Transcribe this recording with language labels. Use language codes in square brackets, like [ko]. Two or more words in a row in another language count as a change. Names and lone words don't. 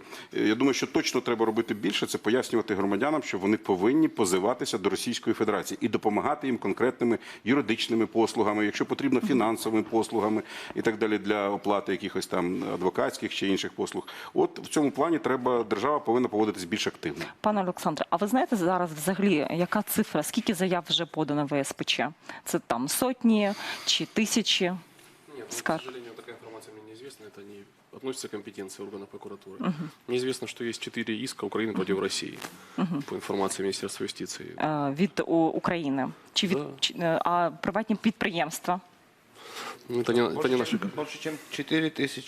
[uk] Я думаю, що точно треба робити більше, це пояснювати громадянам, що вони повинні позиватися до Російської Федерації і допомагати їм конкретними юридичними послугами, якщо потрібно фінансовими послугами і так далі для оплати якихось там адвокатських чи інших послуг. От в цьому плані держава повинна поводитись більш активно. Пане Олександре, а ви знаєте зараз взагалі, яка цифра, скільки заяв вже подано в СПЧ? Це там сотні чи тисячі? [ru] Нет, к сожалению, такая информация мне неизвестна. Это не относится к компетенции органов прокуратуры. Мне известно, что есть 4 иска Украины против России, по информации Министерства юстиции. [uk] Від України? Чи від приватні підприємства? [ru] Это не наши... Больше, чем 4 тысячи.